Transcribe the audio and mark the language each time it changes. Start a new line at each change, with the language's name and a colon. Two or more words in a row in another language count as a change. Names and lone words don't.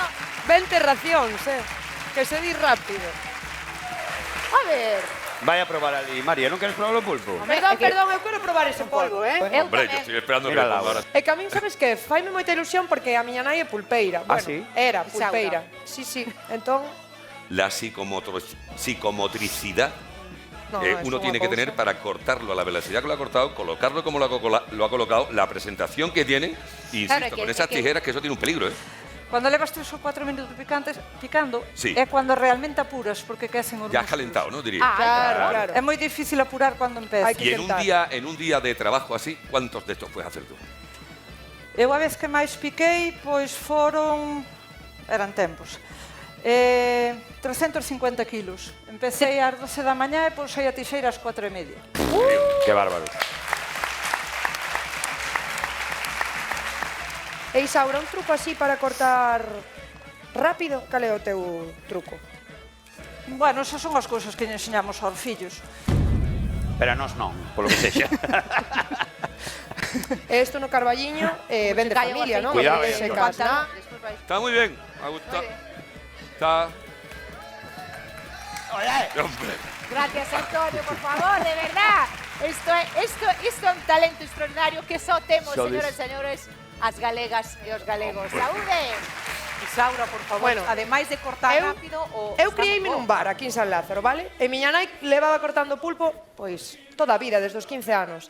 Galician: 20 racións, que se di rápido. a ver. Vai a probar ali, María, non queres probar o pulpo? Perdón, eu quero probar ese polvo, Eu
Spanish: Hombre, yo
Galician: tamén.
Spanish: estoy esperando que Mira me la ponga ahora.
Galician: É que a min, sabes que, faime moita ilusión porque a miña nai é pulpeira.
Spanish: Bueno, sí?
Galician: Era Isaura. pulpeira. Sí. Entón,
Spanish: La psicomotricidad no, que es uno
Galician: unha
Spanish: tiene que
Galician: cousa.
Spanish: tener para cortarlo a la velocidad que lo ha cortado, colocarlo como lo ha colocado, la presentación que tiene, y Claro, insisto, que- con esas que- tijeras, que eso tiene un peligro, ¿eh?
Galician: Cando levas 3 ou 4 minutos picando,
Spanish: Sí.
Galician: é cuando realmente apuras, porque quecen os
Spanish: Ya
Galician: músculos.
Spanish: has calentado, ¿no? Diría. Claro.
Galician: É moi difícil apurar cando empeza. Hai que
Spanish: Y en un día de trabajo así, ¿cuántos de estos puedes hacer tú?
Galician: Eu a vez que máis piquei, pois foron... Eran tempos. 350 kilos. Empecé ás 12 da mañá e pousei a tixeira ás 4:30.
Spanish: Que bárbaro.
Galician: E Isaura, un truco así para cortar rápido? Cal é o teu truco? Bueno, esas son as cousas que lle enseñamos aos fillos. Pero a nós non, polo que sexa. E isto no Carballiño ven de Cae o familia, non? Cuidado, Se Antonio. casna. Despois vais.
Spanish: Está muy bien, me ha gustado. Está... Hombre, Gracias, Antonio, por favor, de verdad.
Galician: Esto é un talento extraordinario que só temos, señoras e señores, as galegas e os galegos. Saúde! Isaura, por favor, Bueno, ademais de cortar eu- rápido o... Eu criei-me nun bar aquí en San Lázaro, vale? E miña nai levaba cortando pulpo, pois, toda a vida, desde os 15 anos.